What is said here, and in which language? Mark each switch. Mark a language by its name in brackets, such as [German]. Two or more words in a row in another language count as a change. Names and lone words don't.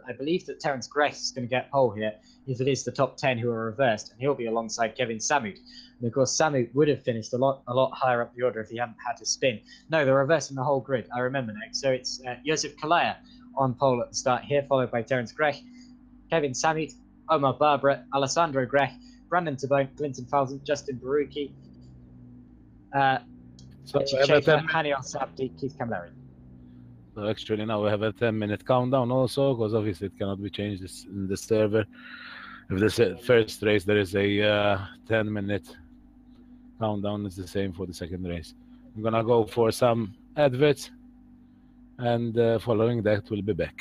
[English] I believe that Terence Grech is going to get pole here if it is the top 10 who are reversed, and he'll be alongside Kevin Samut. And of course, Samut would have finished a lot higher up the order if he hadn't had to spin. No, they're reversing the whole grid. I remember now. So it's Josip Kalaya on pole at the start here, followed by Terence Grech, Kevin Samut, Omar Barbara, Alessandro Grech, Brandon Tabone, Clinton Falzon, Justin Baruki, Hani Al-Sabdi, Keith Camilleri. So actually now we have a 10-minute countdown also, because obviously it cannot be changed in the server. If the first race there is a 10-minute countdown, it's the same for the second race. I'm gonna go for some adverts, and following that we'll be back.